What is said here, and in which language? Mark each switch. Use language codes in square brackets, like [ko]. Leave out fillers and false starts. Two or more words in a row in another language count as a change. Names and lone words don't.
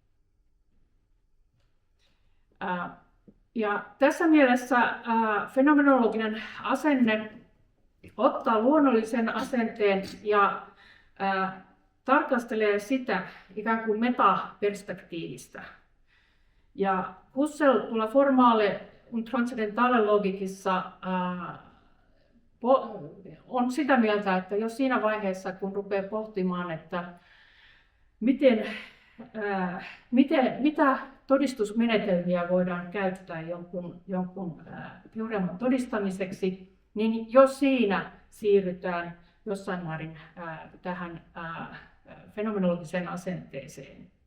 [fi] Ja tässä mielessä fenomenologinen asenne ottaa luonnollisen asenteen ja tarkastelee sitä ikään kuin metaperspektiivistä. Ja Husserl tuolla formale und transzendentale logikissa on sitä mieltä, että jos siinä vaiheessa, kun rupeaa pohtimaan, että mitä todistusmenetelmiä voidaan käyttää jonkun teoreeman todistamiseksi, niin jos siinä siirrytään jossain määrin tähän fenomenologiseen asenteeseen.